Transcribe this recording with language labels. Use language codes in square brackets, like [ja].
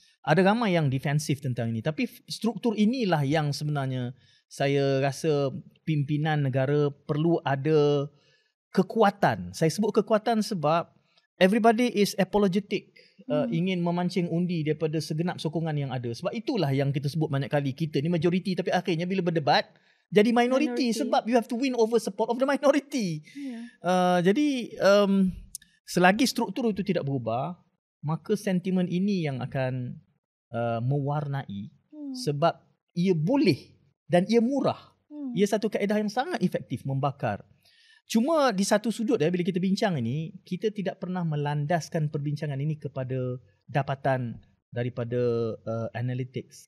[ms] Ada ramai yang defensif tentang ini. Tapi struktur inilah yang sebenarnya saya rasa pimpinan negara perlu ada kekuatan. Saya sebut kekuatan sebab [en] everybody is apologetic. [ms] Ingin memancing undi daripada segenap sokongan yang ada. Sebab itulah yang kita sebut banyak kali. Kita ni majoriti tapi akhirnya bila berdebat jadi minority. Sebab [en] you have to win over support of the minority. [ms] Jadi selagi struktur itu tidak berubah, maka sentimen ini yang akan mewarnai. Sebab ia boleh dan ia murah. Ia satu kaedah yang sangat efektif membakar. Cuma di satu sudut bila kita bincang ini, kita tidak pernah melandaskan perbincangan ini kepada dapatan daripada analytics.